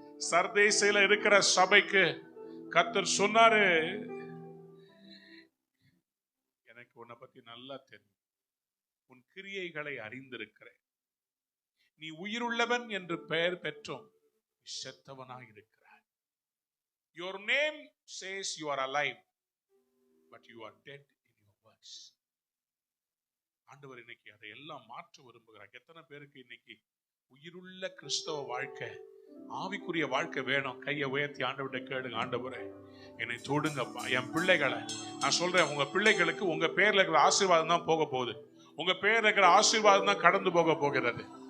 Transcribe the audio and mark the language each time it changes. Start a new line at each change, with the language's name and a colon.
Tamil: சர்தேசில இருக்கிற சபைக்கு கர்த்தர் சொன்னாரு, எனக்கு உன்னை பத்தி நல்லா தெரியும், உன் கிரியைகளை அறிந்திருக்கிறேன், நீ உயிருள்ளவன் என்று பெயர் பெற்றோம், செத்தவனாய் இருக்கிறாய்.
English: Your name says you are alive, but you are dead in your works.
Tamil: ஆண்டவர் இன்னைக்கு அதை எல்லாம் மாற்ற விரும்புகிறார். எத்தனை பேருக்கு இன்னைக்கு உயிருள்ள கிறிஸ்தவ வாழ்க்கை, ஆவிக்குரிய வாழ்க்கை வேணும்? கையை உயர்த்தி ஆண்டவர்கிட்ட கேளுங்க, ஆண்டவரே என்னை தொடுங்கப்பா, என் பிள்ளைகளை. நான் சொல்றேன், உங்க பிள்ளைகளுக்கு உங்க பேர்ல இருக்கிற ஆசீர்வாதம் தான் போக போகுது, உங்க பேர்ல இருக்கிற ஆசீர்வாதம் தான் கடந்து போக போகிறது.